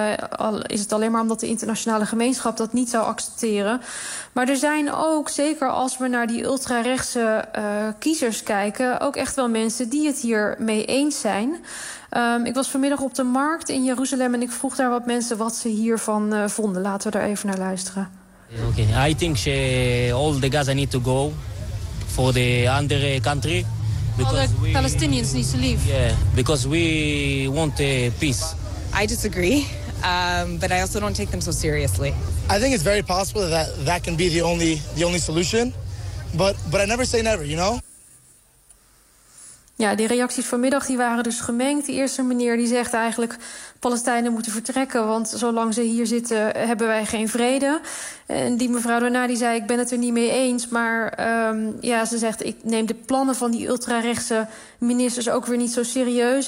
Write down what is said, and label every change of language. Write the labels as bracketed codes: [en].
[nl] Al is het alleen maar omdat de internationale gemeenschap dat niet zou accepteren. Maar er zijn ook, zeker als we naar die ultrarechtse kiezers kijken, ook echt wel mensen die het hier mee eens zijn. Ik was vanmiddag op de markt in Jeruzalem en ik vroeg daar wat mensen wat ze hiervan vonden. Laten we daar even naar luisteren. [en] Okay. I think all the Gaza need to go for the other country. All the Palestinians need to leave. Yeah, because we want peace. I disagree, but I also don't take them so seriously. I think it's very possible that that can be the only solution, but I never say never, you know? [nl] Ja, die reacties vanmiddag die waren dus gemengd. De eerste meneer die zegt eigenlijk Palestijnen moeten vertrekken, want zolang ze hier zitten hebben wij geen vrede. En die mevrouw daarna die zei ik ben het er niet mee eens. Maar ze zegt ik neem de plannen van die ultrarechtse ministers ook weer niet zo serieus.